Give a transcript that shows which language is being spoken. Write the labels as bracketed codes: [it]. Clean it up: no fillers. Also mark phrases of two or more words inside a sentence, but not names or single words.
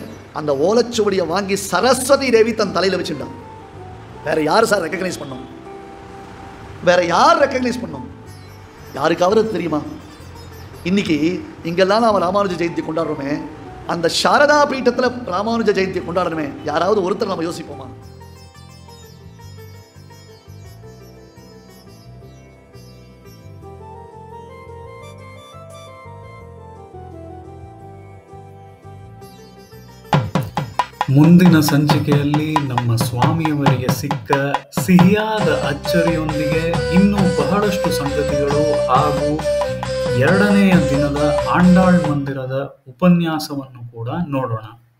[ta] அந்த ஓலைச்சுவடியை வாங்கி சரஸ்வதி தேவி தன் தலையில் வச்சுட்டான். வேற யார் சார் ரெக்கக்னைஸ் பண்ணோம்? வேற யார் ரெக்கக்னைஸ் பண்ணோம்? யாருக்காவது தெரியுமா? இன்னைக்கு இங்கெல்லாம் நாம் ராமானுஜ ஜெயந்தி கொண்டாடுறோமே, அந்த சாரதா பீட்டத்தில் ராமானுஜ ஜெயந்தி கொண்டாடணுமே, யாராவது ஒருத்தர் நம்ம யோசிப்போமா? [kn] ಮುಂದಿನ ಸಂಚಿಕೆಯಲ್ಲಿ ನಮ್ಮ ಸ್ವಾಮಿಯವರಿಗೆ ಸಿಕ್ಕ ಸಿಹಿಯಾದ ಅಚ್ಚರಿಯೊಂದಿಗೆ ಇನ್ನೂ ಬಹಳಷ್ಟು ಸಂಗತಿಗಳು ಹಾಗೂ 2ನೆಯ ದಿನದ ಆಂಡಾಳ್ ಮಂದಿರದ ಉಪನ್ಯಾಸವನ್ನು ಕೂಡ ನೋಡೋಣ.